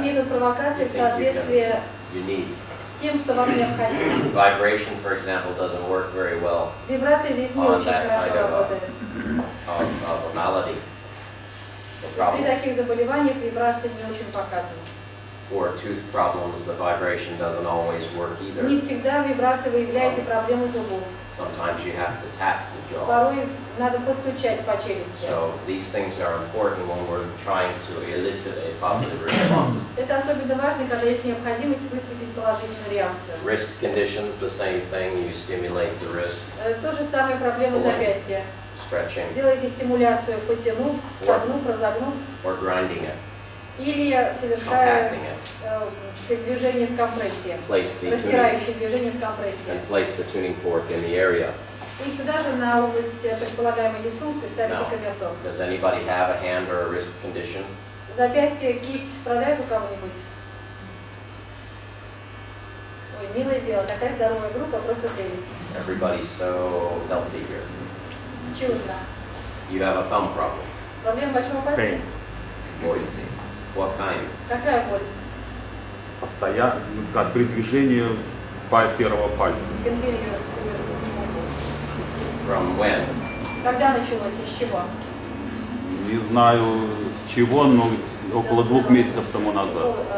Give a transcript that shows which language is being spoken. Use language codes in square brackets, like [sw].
[ru] метод провокации в соответствии [en] you need. [ru] с тем, что вам необходимо. [en] Vibration, for example, doesn't work very well [ru] Вибрация здесь не очень хорошо работает. [en] of a malady. The [ru] При [en] problem [ru] таких заболеваниях вибрация не очень показана. [en] for tooth problems, the vibration doesn't always work [ru] Не [en] either. [ru] всегда вибрация выявляет и проблемы зубов. [en] Sometimes you have to tap the jaw. [ru] Порой надо постучать по челюсти. [en] So these things are important when we're trying to elicit a positive response. [ru] Это особенно важно, когда есть необходимость высветить положительную реакцию. [en] Wrist conditions, the same thing. You stimulate the wrist, [ru] То же самое проблема запястья. [en] stretching [ru] Делайте стимуляцию, потянув, согнув, разогнув, [en] or grinding it, [ru] или совершая [en] compacting it. [ru] движение в компрессии, [en] Place the tuning [ru] растирающее движение в компрессии. [en] and place the tuning fork in the area. [ru] И сюда же на область предполагаемой дисфункции ставите камертон. [en] Does anybody have a hand or a wrist condition? [ru] Запястье, кисть страдает у кого-нибудь? Ой, милое дело, такая здоровая группа, просто прелесть. [en] Everybody's so healthy here. [ru] Чудно. [en] You have a thumb problem. [ru] Проблема большого пальца? [en] Boy, what kind? [ru] Какая боль? Постоянно, как при движении первого пальца. [en] Continuous. From when? [ru] Когда началось, из чего? Не знаю с чего, но около 2 месяцев тому назад.